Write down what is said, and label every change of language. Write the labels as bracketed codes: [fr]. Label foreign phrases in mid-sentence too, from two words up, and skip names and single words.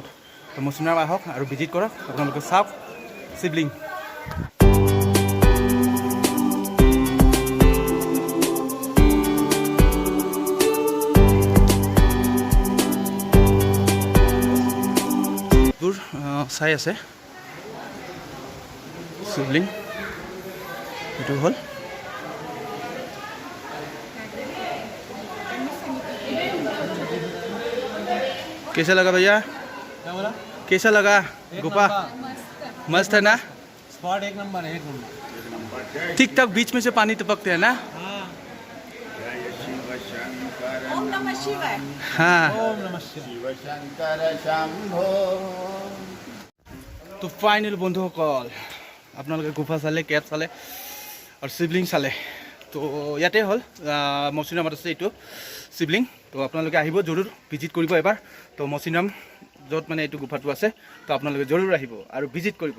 [as] তো মৌচিনৰাম আহক আৰু ভিজিট কৰক, আপোনালোকে চাওক শিৱলিং। চাই আছে [hi] शिवलिंग, ये हल कैसा लगा भैया? क्या बोला? कैसा लगा गुफा? मस्त है ना? स्पॉट एक नंबर है, एक नंबर। ठीक ठाक बीच में से पानी टपकते हैं ना? [sa] ओम नमः शिवाय। [hi] हाँ [sa] ओम नमः शिवाय। शिव शंकर शंभो। [as] তো ফাইনেল বন্ধুসকল আপোনালোকে গুফা চালে, কেব চালে আৰু শিৱলিং চালে। তো ইয়াতে হ'ল মৌচিনৰামত আছে এইটো শিৱলিং। তো আপোনালোকে আহিব, জৰুৰ ভিজিট কৰিব এবাৰ। তো মৌচিনৰাম য'ত মানে এইটো গুফাটো আছে, তো আপোনালোকে জৰুৰ আহিব আৰু ভিজিট কৰিব।